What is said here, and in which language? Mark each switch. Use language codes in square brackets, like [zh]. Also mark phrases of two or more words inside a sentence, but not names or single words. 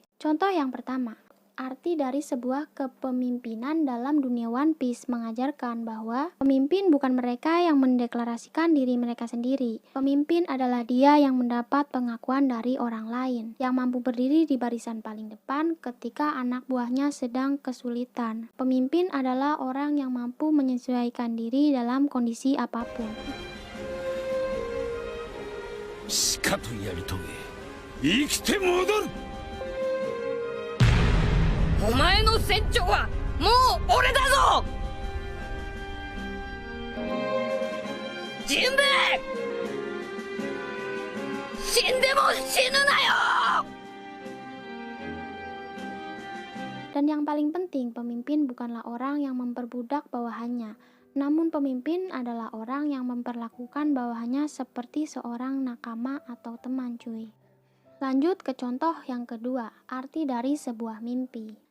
[id] Contoh yang pertama, arti dari sebuah kepemimpinan dalam dunia One Piece mengajarkan bahwa pemimpin bukan mereka yang mendeklarasikan diri mereka sendiri. Pemimpin adalah dia yang mendapat pengakuan dari orang lain, yang mampu berdiri di barisan paling depan ketika anak buahnya sedang kesulitan. Pemimpin adalah orang yang mampu menyesuaikan diri dalam kondisi apapun. [ja] しかとやり遂げ生きて戻るお前の船長はもう俺だぞジンベエ死んでも死ぬなよ [id] Dan yang paling penting, pemimpin bukanlah orang yang memperbudak bawahannya, namun pemimpin adalah orang yang memperlakukan bawahannya seperti seorang nakama atau teman cuy. Lanjut ke contoh yang kedua, arti dari sebuah mimpi.